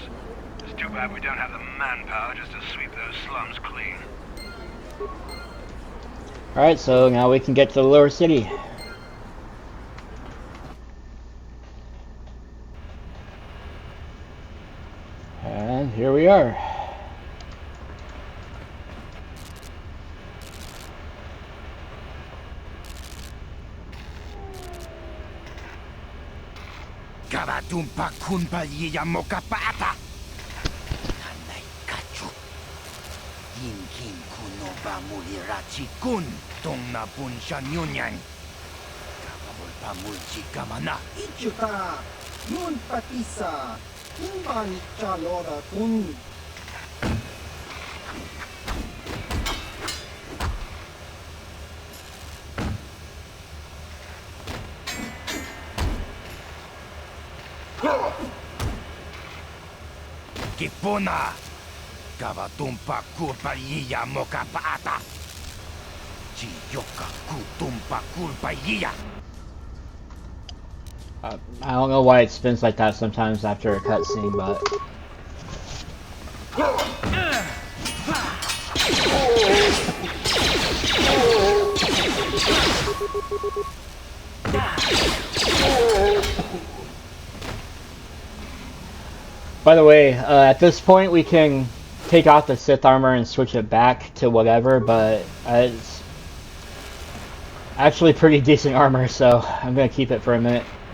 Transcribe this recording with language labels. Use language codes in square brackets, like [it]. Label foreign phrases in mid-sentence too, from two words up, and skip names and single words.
[en] It's too bad we don't have the manpower just to sweep those slums clean. Alright, so now we can get to the lower city. And here we are. Karatumpa kunpa yiya mokapata. Hanay kachu. Yinkin kuno ba mulirachi kun. Tong na punsya nyunyan. Kapabol pa mulchi kamana. Ichuta, nun patisa, kumban chalora kun. Kipuna. Kavatumpa kurpa yiya mokapata. Chiyoka kutumpa kurpa yiya. I don't know why it spins like that sometimes after a cutscene, but... By the way, at this point we can take off the Sith armor and switch it back to whatever, but it's actually pretty decent armor, so I'm gonna keep it for a minute.